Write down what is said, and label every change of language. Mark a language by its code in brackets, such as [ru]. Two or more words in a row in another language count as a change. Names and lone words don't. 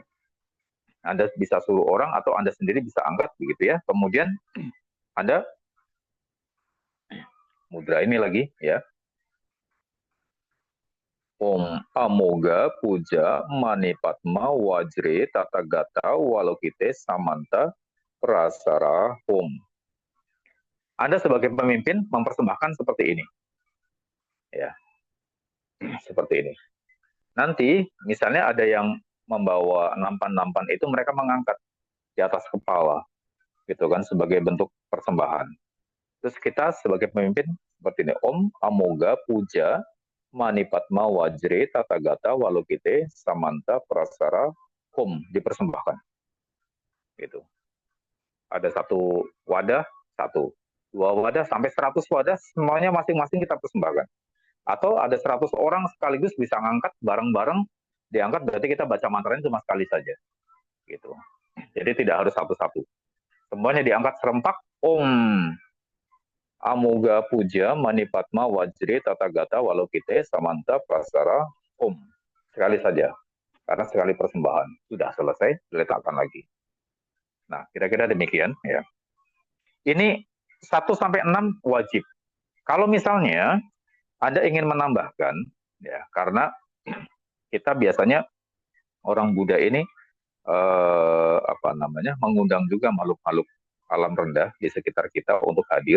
[id] Anda bisa suruh orang atau Anda sendiri bisa angkat begitu ya. Kemudian Anda mudra ini lagi ya. [sa] ॐ अमोघ पूजा मणिपद्म वज्रे तथागत वलोकिते समन्त प्रसर ॐ. [id] Anda sebagai pemimpin mempersembahkan seperti ini. Ya. Seperti ini. Nanti misalnya ada yang membawa nampan-nampan itu mereka mengangkat di atas kepala gitu kan sebagai bentuk persembahan. Terus kita sebagai pemimpin seperti ini, [sa] ॐ अमोघ पूजा मणिपद्म वज्रे तथागत वलोकिते समन्त प्रसर ॐ dipersembahkan. [id] Gitu. Ada satu wadah, satu. Dua wadah sampai 100 wadah semuanya masing-masing kita persembahkan. Atau ada 100 orang sekaligus bisa ngangkat bareng-bareng, diangkat berarti kita baca mantranya cuma sekali saja. Gitu. Jadi tidak harus satu-satu. Semuanya diangkat serempak, [sa] ॐ अमोघ पूजा मणिपद्म वज्रे तथागत वलोकिते समन्त प्रसर ॐ. [id] Sekali saja. Karena sekali persembahan. Sudah selesai, diletakkan lagi. Nah, kira-kira demikian ya. Ini 1-6 wajib. Kalau misalnya Anda ingin menambahkan, ya karena kita biasanya orang Buddha ini mengundang juga makhluk-makhluk alam rendah di sekitar kita untuk hadir.